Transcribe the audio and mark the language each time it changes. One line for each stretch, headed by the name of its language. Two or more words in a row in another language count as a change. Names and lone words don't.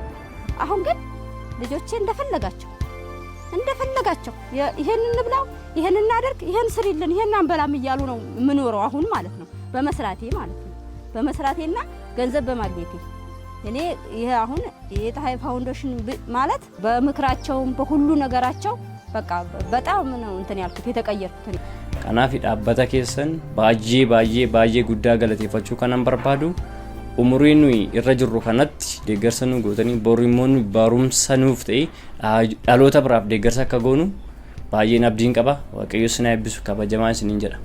Amharic: አሁን ግን ልጆቼ እንደፈለጋቸው ይሄን እንብላው፣ ይሄን እናደርግ፣ ይሄን ስሪልን፣ ይሄን አንበላም እያሉ ነው የምኖረው አሁን ማለት ነው። በመስራቴ ማለት ነው። በመስራቴና ገንዘብ በማግኘቴ እኔ ይሄ አሁን የፀሐይ ፋውንዴሽን ማለት በምክራቸውም በሁሉ ነገራቸው በቃ በጣም ነው እንትን ያልኩት የተቀየርኩት።
Oromo: Kanaaf dhaabbata keessan baay'ee guddaa galateeffachuu kanan barbaadu umurii nuyi irra jirru kanatti deeggarsa nu gootanii boru immoo nu barumsa nuuf ta'e dhaloota biraaf deeggarsa akka goonu baay'een abdiin qaba. Waaqayyo isin eebbisu kabajamaa isiniin jedha.